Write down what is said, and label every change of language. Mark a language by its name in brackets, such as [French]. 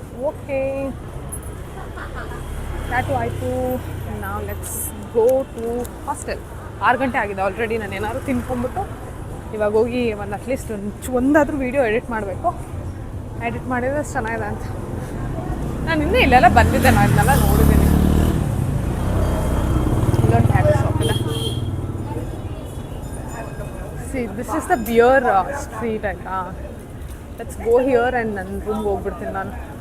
[Kannada] Okay, tattoo ಆಯಿತು. [English] Now let's go to hostel. [Kannada] 6 ಗಂಟೆ ಆಗಿದೆ ಆಲ್ರೆಡಿ. ನಾನು ಏನಾದ್ರು ತಿನ್ಕೊಂಬಿಟ್ಟು ಇವಾಗ ಹೋಗಿ ಒಂದು ಅಟ್ಲೀಸ್ಟ್ ಒಂದಾದರೂ ವೀಡಿಯೋ ಎಡಿಟ್ ಮಾಡಬೇಕು. ಎಡಿಟ್ ಮಾಡಿದ್ರೆ ಚೆನ್ನಾಗಿದೆ ಅಂತ. ನಾನು ಇನ್ನೂ ಇಲ್ಲೆಲ್ಲ ಬಂದಿದ್ದೆ, ನಾನು ಇದನ್ನೆಲ್ಲ ನೋಡಿದ್ದೀನಿ. ಇಲ್ಲೊಂದು ಟ್ಯಾಟೂ ಶಾಪ್ ಇದೆ. [English] See, this is the beer street ಆಯ್ತಾ. Let's go here and [Kannada] ನನ್ನ ರೂಮ್ಗೆ ಹೋಗ್ಬಿಡ್ತೀನಿ ನಾನು.